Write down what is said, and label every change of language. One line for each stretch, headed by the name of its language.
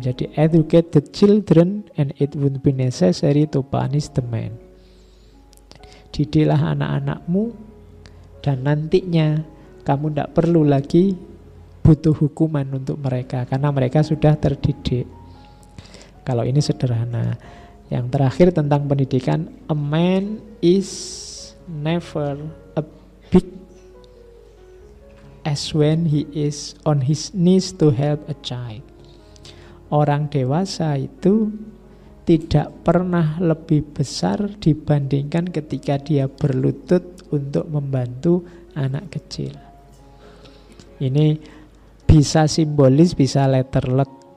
Indonesian: Jadi
English: educate the children and it won't be necessary to punish the man.
Indonesian: Didiklah anak-anakmu dan nantinya kamu tidak perlu lagi butuh hukuman untuk mereka karena mereka sudah terdidik. Kalau ini sederhana. Yang terakhir tentang pendidikan,
English: a man is never a big as when he is on his knees to help a child.
Indonesian: Orang dewasa itu tidak pernah lebih besar dibandingkan ketika dia berlutut untuk membantu anak kecil. Ini bisa simbolis, bisa letterlek.